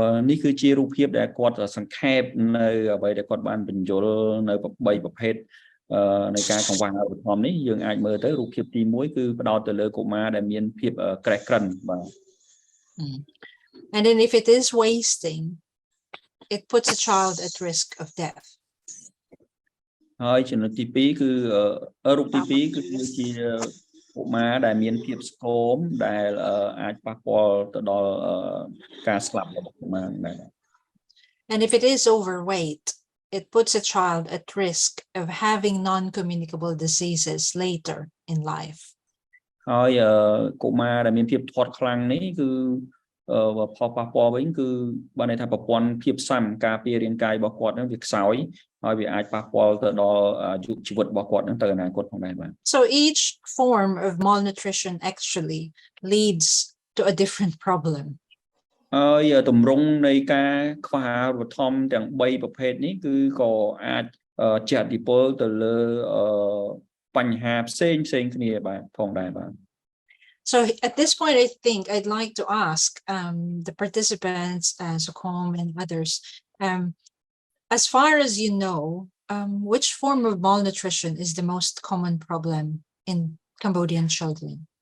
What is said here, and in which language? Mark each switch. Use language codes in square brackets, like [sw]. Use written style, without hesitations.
[km] នេះគឺជារូបភាពដែលគាត់សង្ខេបនៅអ្វីដែលគាត់បានបញ្យល់នៅ3ប្រភេទនៃការកង្វះអាហារូបត្ថម្ភនេះយើងអាចមើលទៅរូបភាពទី1គឺផ្ដោតទៅលើកុមារដែលមានភាពក្រេះក្រិនបាទ [en] And then if it is wasting, it puts a child at risk of death. [km] ហើយចំណុចទី2គឺរូបទី2គឺជាកុមារដែលមានភាពស្គមដែលអាចប៉ះពាល់ទៅដល់ការស្លាប់របស់កុមារដែរ [en] And if it is overweight, it puts a child at risk of having non-communicable diseases later in life. [km] ហើយកុមារដែលមានភាពធាត់ខ្លាំងនេះគឺផលប៉ះពាល់វិញគឺបានន័យថាប្រព័ន្ធភាពស៊ាំការពាររាងកាយរបស់គាត់ហ្នឹងវាខ្សោយហើយវាអាចប៉ះពាល់ទៅដល់អាយុជីវិតរបស់គាត់ហ្នឹងទៅអនាគតផងដែរបាទ [en] So each form of malnutrition actually leads to a different problem. [km] ហើយទម្រង់នៃការខ្វះអាហារូបត្ថម្ភទាំង3ប្រភេទនេះគឺក៏អាចជះឥទ្ធិពលទៅលើបញ្ហាផ្សេងគ្នាបាទផងដែរបាទ [en] So at this point, I think I'd like to ask the participants, Sukhom and others, as far as you know, which form of malnutrition is the most common problem in Cambodian children?